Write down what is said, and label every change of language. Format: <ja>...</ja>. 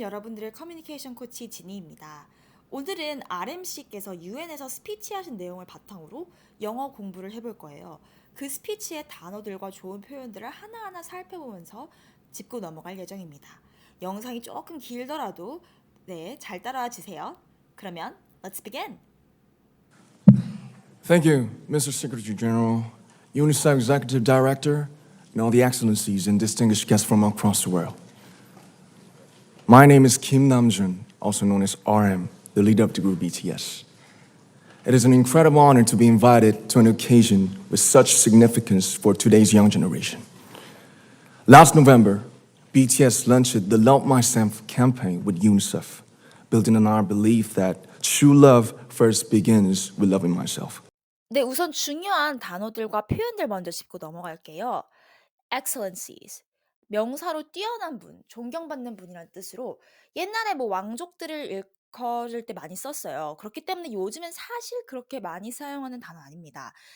<ko>여러분들의 커뮤니케이션 코치 지니입니다. 오늘은 RMC께서 UN에서 스피치 하신 내용을 바탕으로 영어 공부를 해볼 거예요. 그 스피치의 단어들과 좋은 표현들을 하나하나 살펴보면서 짚고 넘어갈 예정입니다. 영상이 조금 길더라도 잘 따라와 주세요.</ko> <en>그러면 let's begin. Thank you, Mr. Secretary General, UNICEF Executive Director, and all the excellencies and distinguished guests from across the world. My name is Kim Namjoon, also known as RM, the leader of the group BTS. It is an incredible honor to be invited to an occasion with such significance for today's young generation. Last November, BTS launched the Love Myself campaign with UNICEF, building on our belief that true love first begins with loving myself.</en> <ko>네, 우선 중요한 단어들과 표현들 먼저 짚고 넘어갈게요.</ko> <en>excellencies.</en> <ko>명사로 뛰어난 분, 존경받는 분이라는 뜻으로 옛날에 뭐 왕족들을 일컬을 때 많이 썼어요. 그렇기 때문에 요즘엔 사실 그렇게 많이 사용하는 단어 아닙니다.</ko>